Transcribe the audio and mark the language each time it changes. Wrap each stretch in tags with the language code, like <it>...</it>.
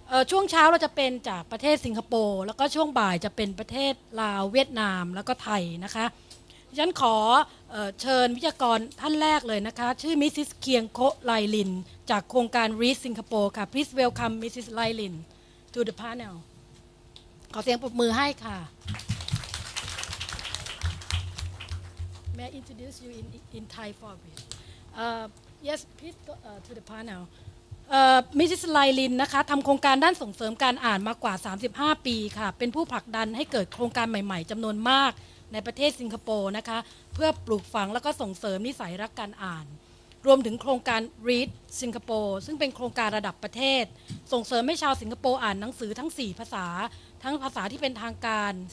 <th>ช่วงเช้าเราจะเป็นจากประเทศสิงคโปร์แล้วก็ช่วงบ่ายจะเป็นประเทศลาวเวียดนามแล้วก็ไทยนะคะฉันขอเชิญวิทยากรท่านแรกเลยนะคะชื่อมิสซิสเคียงโคไลลินจากโครงการ Read Singapore ค่ะ</th> <en>Please welcome Mrs. Lai Lin to the panel</en> <th>ขอเสียงปรบมือให้ค่ะ</th> <en>May I introduce you in Thai for a bit yes please go to the panel Mrs.</en> <th>Lai Lin นะคะทำโครงการด้านส่งเสริมการอ่านมากว่า35ปีค่ะเป็นผู้ผลักดันให้เกิดโครงการใหม่ๆจำนวนมากในประเทศสิงคโปร์นะคะเพื่อปลูกฝังแล้วก็ส่งเสริมนิสัยรักการอ่านรวมถึงโครงการ Read Singapore ซึ่งเป็นโครงการระดับประเทศส่งเสริมให้ชาวสิงคโปร์อ่านหนังสือทั้ง4ภาษาทั้งภาษาที่เป็นทางการ</th>